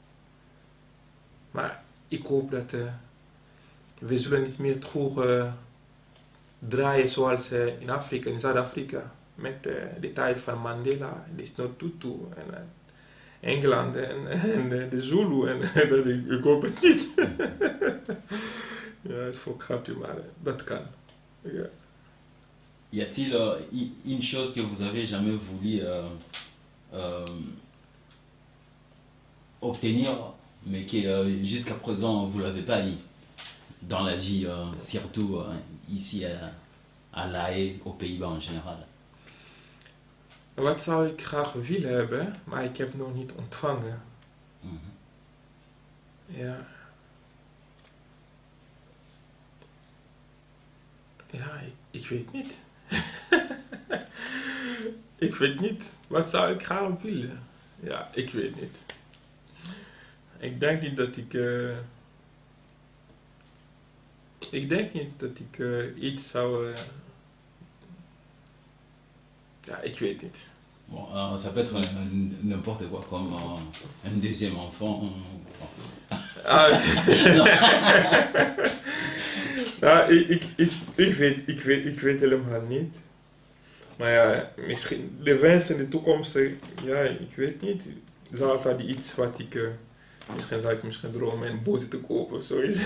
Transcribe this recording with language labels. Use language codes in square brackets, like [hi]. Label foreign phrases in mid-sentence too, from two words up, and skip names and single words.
[nl] Maar ik hoop dat we zullen niet meer terug draaien zoals in Afrika, in Zuid-Afrika, met de tijd van Mandela, de Desmond Tutu en Engeland en de Zulu. En ik hoop het niet. Ja, het is voor grapje, maar dat kan. Ja. [fr] Y a-t-il une chose que vous avez jamais voulu obtenir, mais que jusqu'à présent vous l'avez pas eu dans la vie, surtout ici à La Haye, aux Pays-Bas en général? [nl] Wat zou ik graag willen hebben, maar ik heb nog niet ontvangen. Ja. Ja, ik weet niet. Ik weet niet. Wat zou ik graag willen? Ja, ik weet niet. Ik denk niet dat ik iets zou... ja, ik weet niet. [fr] Bon, ça peut être n'importe quoi, comme un deuxième enfant. [nl] Ja, ik weet helemaal niet. Maar ja, misschien de wens in de toekomst, ja, ik weet niet. Er is altijd iets wat ik... misschien zou ik dromen een boot te kopen of zoiets.